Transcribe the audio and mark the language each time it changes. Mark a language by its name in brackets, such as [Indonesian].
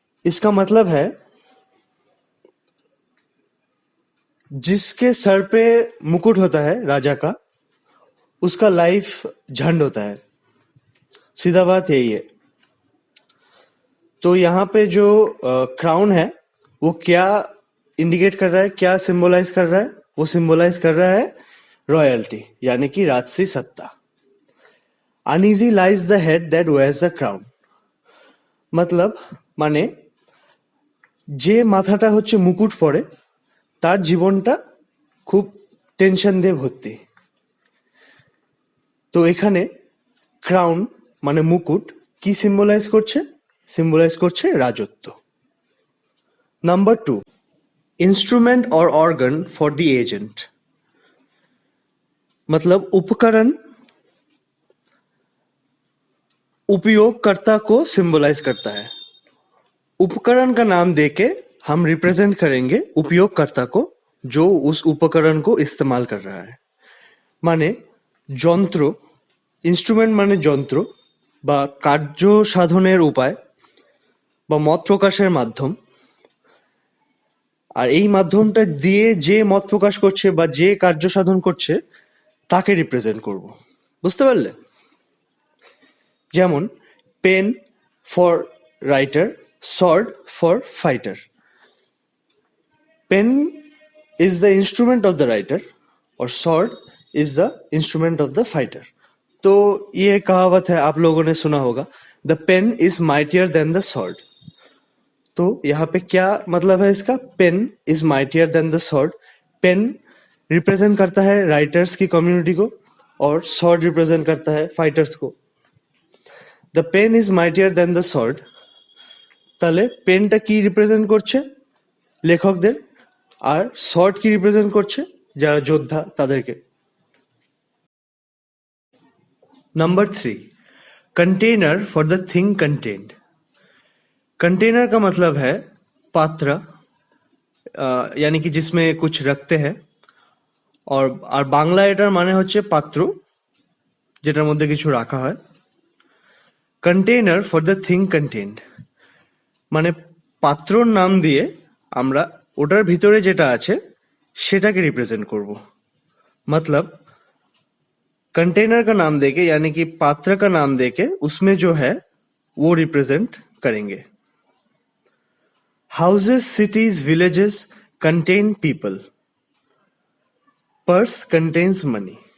[Hindi] इसका मतलब है जिसके सर पे मुकुट होता है राजा का, उसका लाइफ झंड होता है। सीधा बात यही है। तो यहाँ पे जो क्राउन है वो क्या इंडिकेट कर रहा है, क्या सिंबलाइज कर रहा है? वो सिंबलाइज कर रहा है रॉयल्टी, यानी कि राजसी सत्ता। [English] uneasy lies the head that wears the crown [Hindi] मतलब माने [Bangla] যে মাথাটা হচ্ছে মুকুট পরে তার জীবনটা খুব টেনশন দিয়ে ভর্তি। তো এখানে ক্রাউন মানে মুকুট কি সিম্বলাইজ করছে? সিম্বলাইজ করছে রাজত্ব। [Hindi] নাম্বার 2, [English] instrument और organ for the agent, [Hindi] मतलब उपकरण उपयोगकर्ता को सिंबलाइज करता है। उपकरण का नाम देके हम रिप्रेजेंट करेंगे उपयोगकर्ता को जो उस उपकरण को इस्तेमाल कर रहा है। माने [Bangla] যন্ত্র, ইনস্ট্রুমেন্ট মানে যন্ত্র বা কার্য সাধনের উপায় বা মত প্রকাশের মাধ্যম, আর এই মাধ্যমটা দিয়ে যে মত প্রকাশ করছে বা যে কার্য সাধন করছে তাকে রিপ্রেজেন্ট করব। বুঝতে পারলে? যেমন [English] Pen for writer, sword for fighter. Pen is the instrument of the writer और sword is the instrument of the fighter. [Hindi] तो ये कहावत है, आप लोगों ने सुना होगा, [English] the pen is mightier than the sword. [Hindi] तो यहाँ पे क्या मतलब है इसका? [English] pen is mightier than the sword. [Hindi] pen represent करता है राइटर्स की कम्युनिटी को और sword रिप्रेजेंट करता है फाइटर्स को। [English] the pen is mightier than the sword, [Bangla] তাহলে পেনটা কি রিপ্রেজেন্ট করছে? লেখকদের। আর শর্ট কি রিপ্রেজেন্ট করছে? যারা যোদ্ধা তাদেরকে। [English] Number 3, container for the thing contained. [Hindi] Container का मतलब है पात्र, यानी कि जिसमें कुछ रखते हैं, और [Bangla] বাংলা এটার মানে হচ্ছে পাত্র যেটার মধ্যে কিছু রাখা হয়। [English] container for the thing contained, [Bangla] মানে পাত্রর নাম দিয়ে আমরা ওটার ভিতরে যেটা আছে সেটাকে रिप्रेजेंट করব। [Hindi] मतलब कंटेनर का नाम देके यानी कि पात्र का नाम देके उसमें जो है वो रिप्रेजेंट करेंगे। [English] Houses, cities, villages contain people, purse contains money.